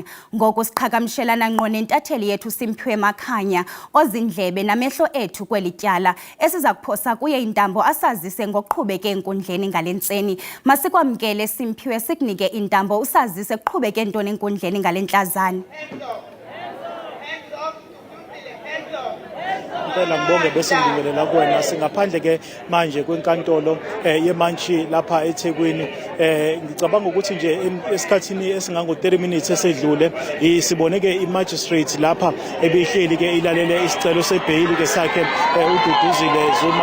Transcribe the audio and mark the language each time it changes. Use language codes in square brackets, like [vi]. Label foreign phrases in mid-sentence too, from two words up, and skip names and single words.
[xh] Ngoku siqhagamshelana ngqo nentatheli yethu Simphiwe Makhanya ozindlebe namehlo ethu kweli tyala esiza kuphosa kuye intambo asazise ngokuqhubeke enkundleni ngale ntseni. Masikwamkele Simphiwe sikunike intambo usazise kuqhubeke ntoni enkundleni ngale ntlazana. [zu] Ngicela ngibonge bese ngibingelela kuwena singaphandle ke manje kwenkantolo yeMantshi lapha eThekwini. Ngicabanga ukuthi nje esikhathini esingango 30 minutes esedlule sibone ke i-magistrate lapha ebehleli ke ilalele isicelo sebail ke sakhe uDuduzile Zuma.